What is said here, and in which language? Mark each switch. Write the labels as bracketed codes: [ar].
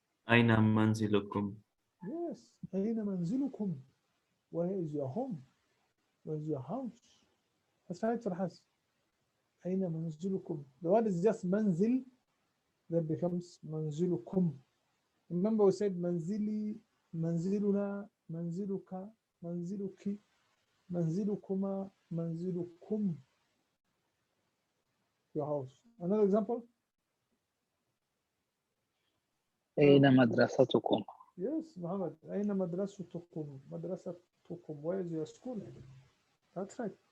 [ar] أين منزلكم? [en] Yes. [ar] أين منزلكم? [en] Where is your home? Where is your house? That's right, Farhas. أين منزلكم? The word is just منزل, then becomes منزلكم. Remember we said [ar] منزلي, منزلنا, منزلك, منزلك. منزلكما منزلكم [en] your house. Another example? [ar] أين مدرستكم؟ [en] Yes, Muhammad. [ar] أين مدرستكم؟ مدرستكم. [en] Where is your school? That's right.